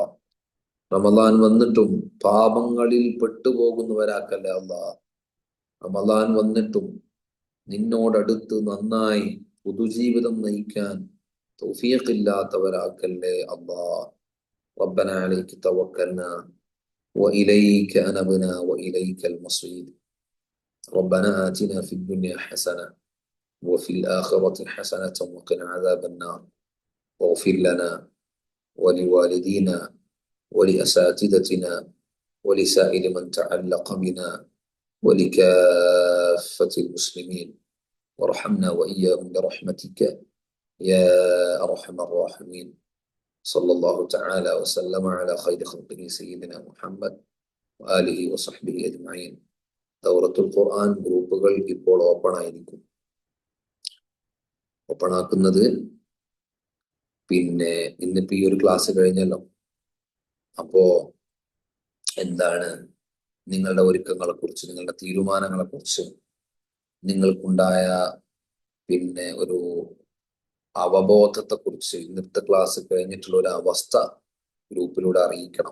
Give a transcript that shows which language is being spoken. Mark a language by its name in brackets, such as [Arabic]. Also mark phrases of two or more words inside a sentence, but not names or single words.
[Malayalam] റമദാൻ വന്നിട്ടും പാപങ്ങളിൽ പെട്ടുപോകുന്നവരാക്കല്ല അല്ലാഹ്. റമദാൻ വന്നിട്ടും നിന്നോടടുത്ത് നന്നായി പുതുജീവിതം നയിക്കാൻ തൗഫീഖില്ലാത്തവരാക്കല്ലേ അല്ലാഹ്. [Arabic] ربنا عليك توكلنا وإليك أنبنا وإليك المصير. ربنا آتنا في الدنيا حسنة وفي الآخرة حسنة وقنا عذاب النار. واغفر لنا ولوالدينا ولأساتذتنا ولسائر من تعلق بنا ولكافة المسلمين وارحمنا وإياهم برحمتك يا أرحم الراحمين. صلى الله تعالى وسلم على خير خلقه سيدنا محمد وآله وصحبه أجمعين. [Malayalam] ദൗറത്തുൽ ഖുർആൻ ഗ്രൂപ്പുകൾ ഇപ്പോൾ ഓപ്പൺ ആയിരിക്കും. ഓപ്പൺ ആക്കുന്നത് പിന്നെ ഇന്നിപ്പോ ഈ ഒരു ക്ലാസ് കഴിഞ്ഞല്ലോ. അപ്പോ എന്താണ് നിങ്ങളുടെ ഒരുക്കങ്ങളെ കുറിച്ച്, നിങ്ങളുടെ തീരുമാനങ്ങളെ കുറിച്ച്, നിങ്ങൾക്കുണ്ടായ പിന്നെ ഒരു അവബോധത്തെ കുറിച്ച് ഇന്നത്തെ ക്ലാസ് കഴിഞ്ഞിട്ടുള്ള ഒരു അവസ്ഥ ഗ്രൂപ്പിലൂടെ അറിയിക്കണം.